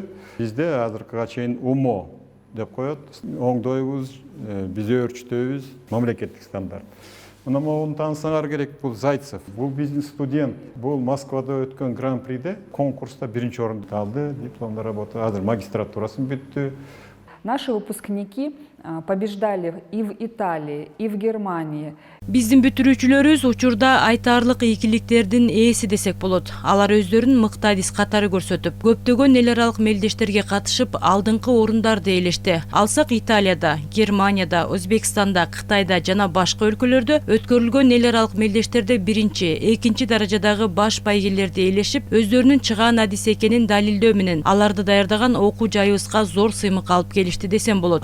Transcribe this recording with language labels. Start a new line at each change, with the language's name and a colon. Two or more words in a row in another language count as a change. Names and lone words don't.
Kyrgyz: Бизде азыркыга чейин УМО деп коет. Оңдойбуз, биз өөрчүтөбүз, мамлекеттик стандарт. Мына могуну таанысаңар керек, бул Зайцев. Бул биздин студент. Бул Москвада өткөн гран-приде конкурста биринчи орунду алды, дипломдо работа. Азыр магистратурасын бүттү.
Russian: Наши выпускники побеждали и в Италии, и в Германии.
Kyrgyz: Биздин бүтүрүүчүлөрүбүз учурда айтаарлык ийгиликтердин ээси десек болот. Алар өздөрүн мыкты адис катары көрсөтүп, көптөгөн эл аралык мелдештерге катышып, алдыңкы орундарды ээлешти. Алсак Италияда, Германияда, Өзбекстанда, Кытайда жана башка өлкөлөрдө өткөрүлгөн эл аралык мелдештерде биринчи, экинчи даражадагы баш байгелерди ээлешип, өздөрүнүн чыгаан адис экенин далилдөө менен аларды даярдаган окуу жайыбызга зор сыймык алып келишти десем болот.